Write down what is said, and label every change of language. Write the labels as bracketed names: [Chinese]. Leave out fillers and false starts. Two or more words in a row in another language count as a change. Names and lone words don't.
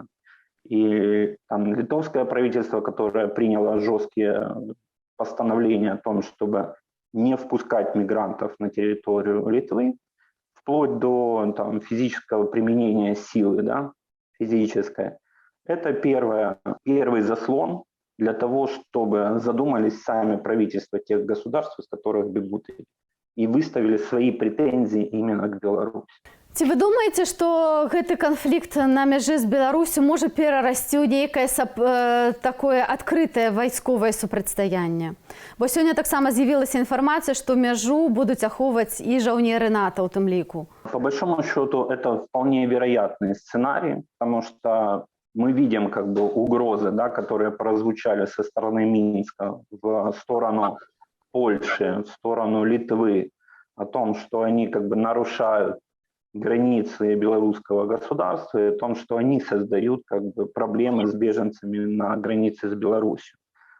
[Russian] И там литовское правительство, которое приняло жесткие постановления о том, чтобы не впускать мигрантов на территорию Литвы, вплоть до там, физического применения силы, да, физической, это первый заслон для того, чтобы задумались сами правительства тех государств, из которых бегут, и выставили свои претензии именно к Беларуси. [Belarusian] Ці вы думаеце, што гэты канфлікт на мяжы з Беларусю можа перарасці ў нейкае такое адкрытае вайсковае супрацьстаянне? Бо сёння таксама з'явілася інфармацыя, што мяжу будуць ахоўваць і жаўнеры НАТО ў тым ліку. [Russian] По большому счету это вполне вероятный сценарий, потому что мы видим как бы угрозы, да, которые прозвучали со стороны Минска в сторону Польши, в сторону Литвы, о том, что они как бы нарушают границы белорусского государства, и о том, что они создают как бы проблемы с беженцами на границе с Беларусью.